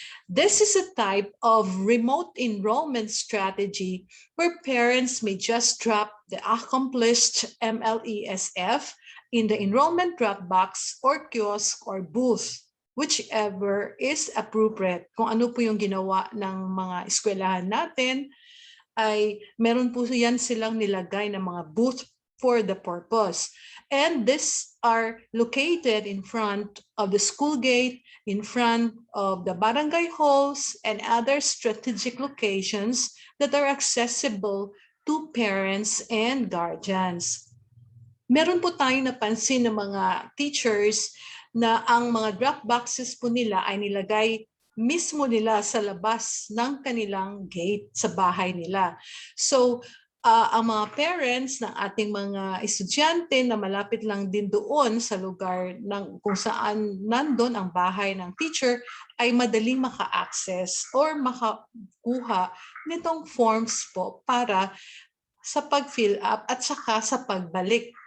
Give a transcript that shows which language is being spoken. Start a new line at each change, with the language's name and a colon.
English: This is a type of remote enrollment strategy where parents may just drop the accomplished MLESF in the enrollment dropbox or kiosk or booth, whichever is appropriate.
Filipino: Kung ano po yung ginawa ng mga eskwelahan natin, ay meron po yan silang nilagay ng mga booth
English: for the purpose. And these are located in front of the school gate, in front of the barangay halls, and other strategic locations that are accessible to parents and guardians.
Filipino: Meron po tayong napansin ng mga teachers na ang mga drop boxes po nila ay nilagay mismo nila sa labas ng kanilang gate sa bahay nila. So, ang mga parents ng ating mga estudyante na malapit lang din doon sa lugar ng kung saan nandun ang bahay ng teacher ay madaling maka-access or makakuha nitong forms po para sa pag-fill up at saka sa pagbalik.